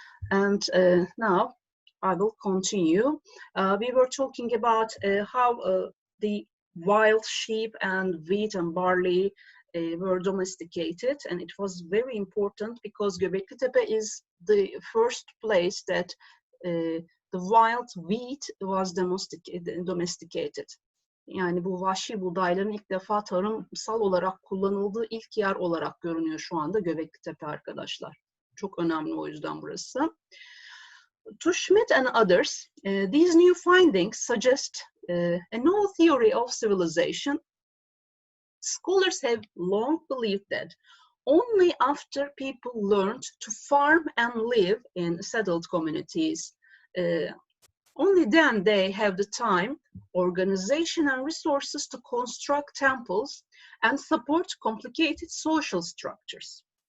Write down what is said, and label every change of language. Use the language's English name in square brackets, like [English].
[English] And now I will continue. We were talking about how the wild sheep and wheat and barley were domesticated, and it was very important because Göbekli Tepe is the first place that the wild wheat was domesticated. [Turkish] Yani bu vahşi buğdayların ilk defa tarımsal olarak kullanıldığı ilk yer olarak görünüyor şu anda Göbekli Tepe arkadaşlar. Çok önemli o yüzden burası. [English] To Schmidt and others, these new findings suggest a new theory of civilization. Scholars have long believed that only after people learned to farm and live in settled communities, only then they have the time, organization, and resources to construct temples and support complicated social structures.